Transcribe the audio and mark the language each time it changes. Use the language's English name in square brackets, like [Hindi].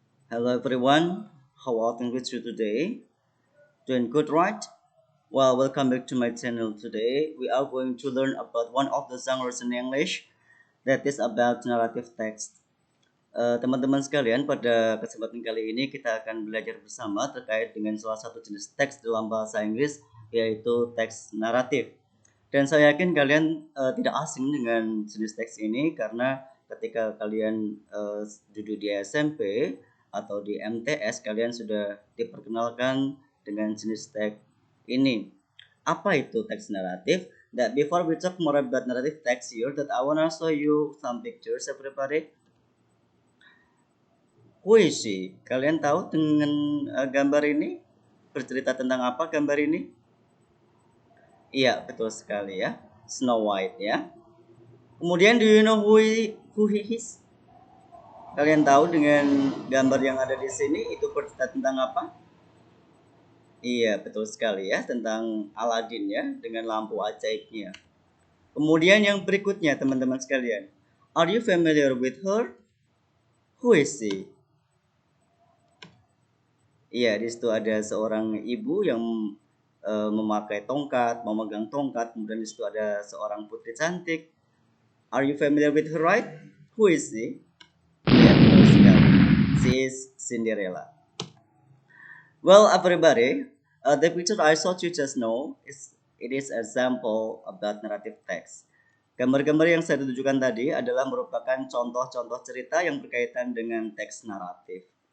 [English] Hello everyone, how are things with you today? Doing good, right? Well, welcome back to my channel. Today we are going to learn about one of the genres in English that is about narrative text. [Indonesian] Teman-teman sekalian, pada kesempatan kali ini kita akan belajar bersama terkait dengan salah satu jenis teks dalam bahasa Inggris, yaitu teks naratif. Dan saya yakin kalian tidak asing dengan jenis teks ini karena ketika kalian duduk di SMP atau di MTS, kalian sudah diperkenalkan dengan jenis teks ini. Apa itu teks naratif? [English] That before we talk more about narrative text here, that I wanna show you some pictures, everybody. [Indonesian] Puisi. Kalian tahu dengan gambar ini bercerita tentang apa gambar ini? Iya, betul sekali ya. Snow White ya. Kemudian [English] do you know who he is? [Indonesian] Kalian tahu dengan gambar yang ada di sini itu bercerita tentang apa? Iya, betul sekali ya, tentang Aladdin ya, dengan lampu ajaibnya. Kemudian yang berikutnya teman-teman sekalian. [English] Are you familiar with her? Who is she? [Indonesian] Iya, di situ ada seorang ibu yang memakai tongkat, memegang tongkat, kemudian di situ ada seorang putri cantik. [English] Are you familiar with her, right? Who is she? [Indonesian] Ya, betul sekali. [English] She is Cinderella. Well, everybody, the picture I showed you just now it is example about narrative text. [Indonesian] Gambar-gambar yang saya tunjukkan tadi adalah merupakan contoh-contoh cerita yang berkaitan dengan teks naratif.